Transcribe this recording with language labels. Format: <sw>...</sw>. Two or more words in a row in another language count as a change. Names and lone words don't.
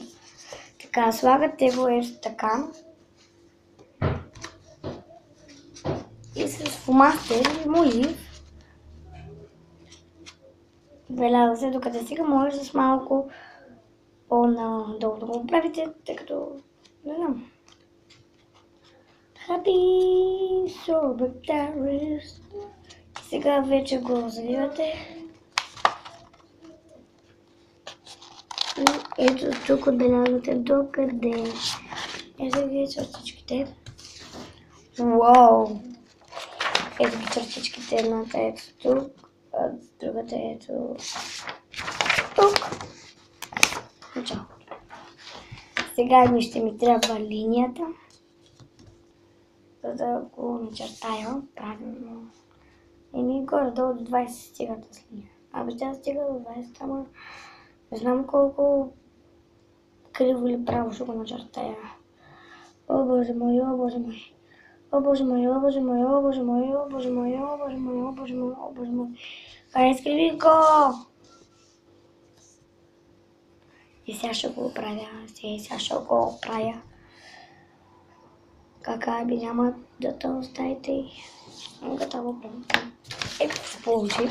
<bg>Така, слагате го така. И с фломастер и молив белязва се, докато сега може с малко по-надолу да го правите, тъй като не знам.</bg> <en>Happy sober terrorist.</en> <bg>Сега вече го заливате. И ето тук отбелязвате до къде. Ето ги чертичките. Уау! Ето ги чертичките. Едната ето тук, а другата ето тук. Начало. Сега ще ми трябва линията, за да го начертая правилно. И горе-долу до 20 стига тази линия. Абе тя стига до 20, ама не знам колко криво или право ще го начертая. О боже мой, о боже мой. О боже мой, о боже мой, о боже мой, о боже мой, о боже мой, о боже мой, о боже мой. Аре, изкриви го! И сега ще го оправя, сега ще го оправя. Кака би няма да те оставите и готово правим. Ето се получи.</bg>